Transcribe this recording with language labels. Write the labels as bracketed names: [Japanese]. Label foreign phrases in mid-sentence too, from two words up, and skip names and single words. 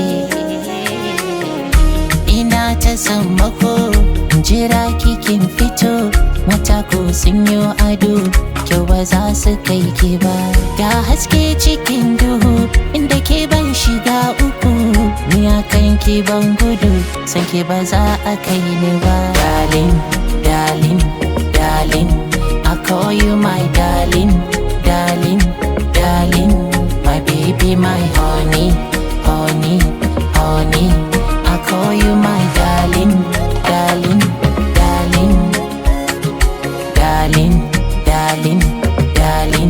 [Hausa] Ina ta sammako, jira kikin fito. Mata ko sun yi ado, kyau ba za su kai ki ba. Ga haske cikin duhu, inda ke ban shiga uku. Ni akan ki ban gudu, san ki ba za a kai ni ba. [English] Darling, darling, darling, I call you my darling, darling, darling, my baby, my honey, honey, honey. I call you my darling, darling, darling, darling, darling, darling.